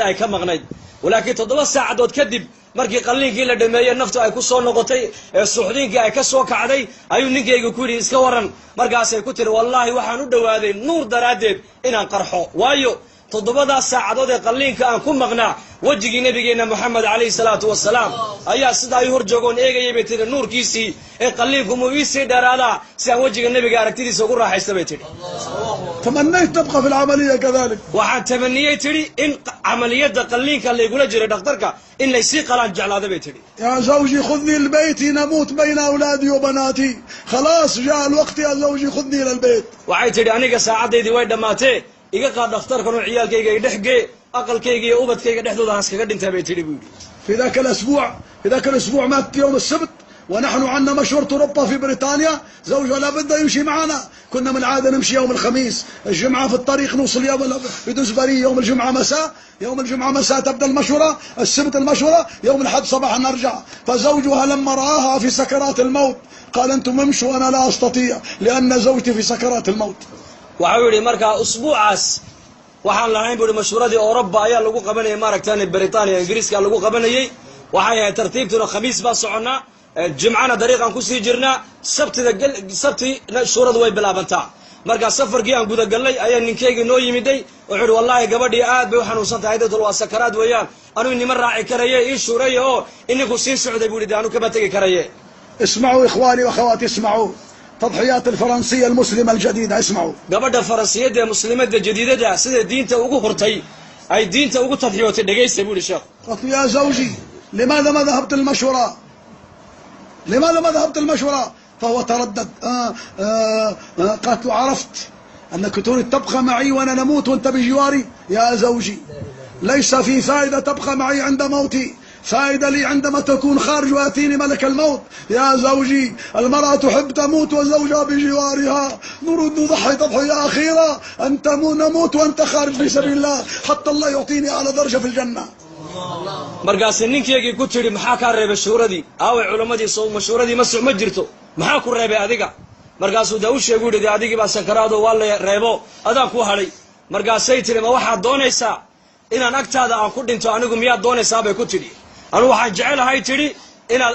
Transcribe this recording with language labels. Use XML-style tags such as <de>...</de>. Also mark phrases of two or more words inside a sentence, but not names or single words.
<so>ay ka maqnayd walaakiin 7 saacadood kadib markii qalliinkii la dhameeyey naftu ay ku soo noqotay ee suuxdiinkii ay ka soo kacday ayuu ninkeyga ku yidhi iska waran markaasay ku tiri wallaahi waxaan u dhowaaday nuur daraaddeed inaan qarxo waayo 7 saacadood ee qalliinka aan ku maqnaa wejigii nabigeenna moxamed</so> <ar>عليه الصلاة والسلام</ar> <so>ayaa sidaa ay hor joogoon eegayay bay tihi nuurkiisii ee qalliinku muu iisii dheeraadaa si aan wejiga nebiga aragtidiisa ugu raaxaysta bay tihi.</so> <ar>تمنيت تبقى في العملية كذلك.</ar> <so>waxaan tamaniyey tihi in camaliyadda qalliinka laygula jiray dhakhtarka in laysii qalaan jeclaada bay tihi.</so> <ar>يا زوجي خذني البيت نموت بين أولادي وبناتي خلاص جاء الوقت يا زوجي خذني إلى البيت.</ar> <so>waxay tihi aniga saacaddaydii way dhammaatee iga qaad dhakhtarkan oo ciyaalkayga i dhex gee aqalkayga iyo ubadkayga dhexdooda aan iskaga dhintaa bay tihi buu yidhi.</so> <ar>في ذاك الأسبوع مات يوم السبت ونحن عندنا مشورة أوروبا في بريطانيا. زوجها لابد يمشي معنا. كنا من العادة نمشي يوم الخميس الجمعة في الطريق نوصل في دوزبري يوم الجمعة مساء تبدأ المشورة السبت المشورة يوم الأحد صباحا نرجع. فزوجها لما رآها في سكرات الموت قال أنتم امشوا أنا لا أستطيع لأن زوجتي في سكرات الموت.</ar> <so>waxau yidhi markaa usbuucaas waxaan lahayn buuhi mashhuuradii Ooruba ayaa lagu qabanayay maaragtaan Britaniya Ingiriiska lagu qabanayay waxay ahayd tartiibtuna khamiis baa soconnaa jimcana dariiqan ku sii jirnaa sabti shuuradu way bilaabantaa markaa safarkii aan gudagalnay ayaa ninkeygii noo yimiday wuxuu yidhi wallaahi gabadhii aad bay u xanuunsan tahay dadul waa sakaraad weeyaan anuu inima raaci karaye ii shuuraya oo ininku sii socday buu yidhi anu kama tegi karaye.</so> <ar>اسمعوا إخواني وأخواتي اسمعوا تضحيات الفرنسية المسلمة الجديدة اسمعوا.</ar> <so>gabadha Faransiyeed ee muslimadda jadiidada sida diinta ugu hurtay ay diinta ugu tadxiyootay dhageysta buu sheekh.</so> <ar>قلت يا زوجي لماذا ما ذهبت المشورة؟ فهو تردد. قالت له عرفت أنك تريد تبقى معي وأنا نموت وأنت بجواري. يا زوجي ليس في فائدة تبقى معي عند موتي فائدة لي عندما تكون خارج ويأتيني ملك الموت. يا زوجي المرأة تحب تموت وزوجها بجوارها نريد نضحي تضحية أخيرة أنت نموت وأنت خارج في سبيل الله حتى الله يعطيني أعلى درجة في الجنة.</ar> <so>markaas ninkeygii ku tiri maxaa ka reebay shuuradii aaway culimadii soo mashhuuradii ma jirto maxaa ku reebay adiga markaasuu daa u sheegu yidhi adigii baa sakaraado waa la reebo adaan ku hadhay markaasay tiri ma waxaad doonaysaa inaan agtaada aan ku dhinto anigu miyaad doonaysaa bay ku tidhi anigu waxaan jecelahay tidhi inaad</so>